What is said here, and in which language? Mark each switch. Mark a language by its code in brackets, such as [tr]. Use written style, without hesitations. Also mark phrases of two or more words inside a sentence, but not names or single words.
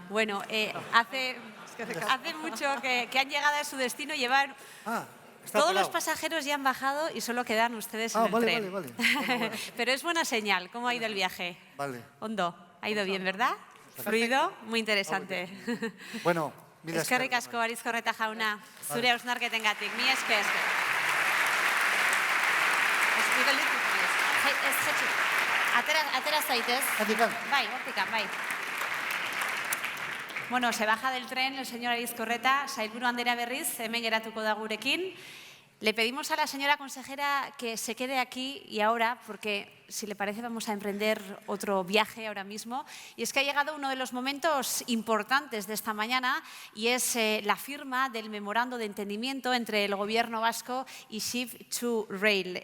[es] Bueno, hace mucho que han llegado a su destino, llevar... Todos los pasajeros ya han bajado y solo quedan ustedes en el tren. Vale. Bueno. Pero es buena señal. ¿Cómo ha ido el viaje? Vale. [eu] Ondo, ha ido [es] bien, ¿verdad? Fluido, muy interesante. Bueno, mira, [eu] eskerrik asko Arizkorreta jauna, zure hausnarketengatik. Mi esker. Atera zaitez. Bai, hortikan, bai. Bueno, [es] se baja del tren el señor Arizkorreta, [eu] sailburu andrea berriz, hemen geratuko da gurekin. [es] Le pedimos a la señora consejera que se quede aquí y ahora, porque si le parece vamos a emprender otro viaje ahora mismo. Y es que ha llegado uno de los momentos importantes de esta mañana y es la firma del memorando de entendimiento entre el Gobierno vasco y Shift2Rail.